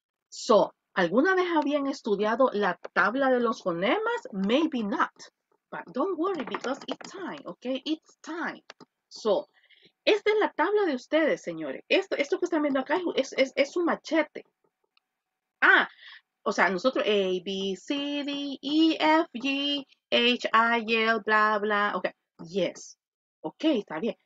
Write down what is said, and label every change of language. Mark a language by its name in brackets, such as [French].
[Spanish] So, ¿alguna vez habían estudiado la tabla de los fonemas? [English] Maybe not. But don't worry because it's time, okay? It's time. [Spanish] So, esta es la tabla de ustedes, señores. Esto que están viendo acá es su machete. Ah, o sea, nosotros A, B, C, D, E, F, G, H, I, L, bla, bla. Ok, yes. Ok, está bien.